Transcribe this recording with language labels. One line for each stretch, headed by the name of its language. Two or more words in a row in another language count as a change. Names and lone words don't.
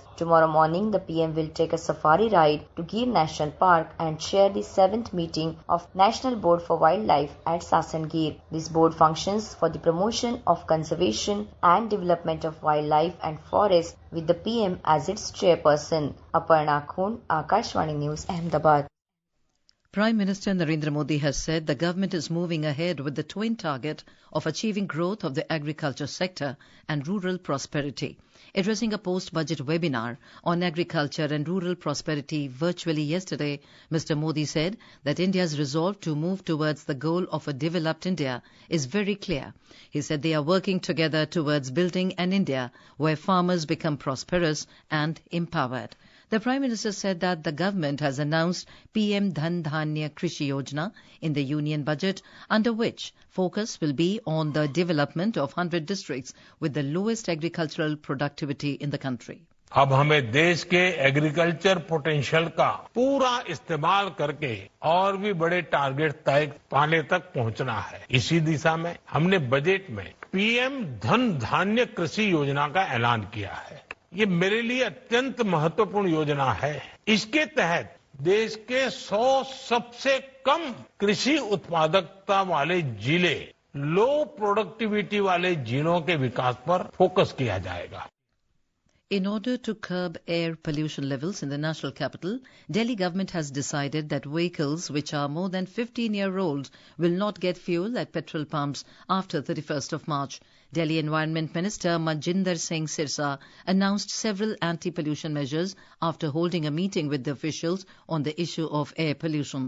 English: Tomorrow morning, the PM will take a safari ride to Gir National Park and chair the 7th meeting of National Board for Wildlife at Sasan Gir. This board functions for the promotion of conservation and development of wildlife and forests with the PM as its chairperson. Aparna Khun, Akashvani News, Ahmedabad. Prime Minister Narendra Modi has said the government is moving ahead with the twin target of achieving growth of the agriculture sector and rural prosperity. Addressing a post-budget webinar on agriculture and rural prosperity virtually yesterday, Mr. Modi said that India's resolve to move towards the goal of a developed India is very clear. He said they are working together towards building an India where farmers become prosperous and empowered. The Prime Minister said that the government has announced PM Dhan Dhanya Krishi Yojana in the Union Budget, under which focus will be on the development of 100 districts with the lowest agricultural productivity in the country.
Hindi: अब हमें देश के
English: agriculture potential
Hindi: का पूरा इस्तेमाल करके और भी बड़े टारगेट तय पाने तक पहुंचना है। इसी दिशा में हमने बजट में पीएम धन धान्य कृषि योजना का ऐलान किया है। ये मेरे लिए अत्यंत महत्वपूर्ण योजना है। इसके तहत देश के 100 सबसे कम कृषि उत्पादकता वाले जिले,
English: low productivity
Hindi: वाले जिलों के विकास पर फोकस किया जाएगा।
English: In order to curb air pollution levels in the national capital, Delhi government has decided that vehicles which are more than 15-year-old will not get fuel at petrol pumps after 31st of March. Delhi Environment Minister Manjinder Singh Sirsa announced several anti-pollution measures after holding a meeting with the officials on the issue of air pollution.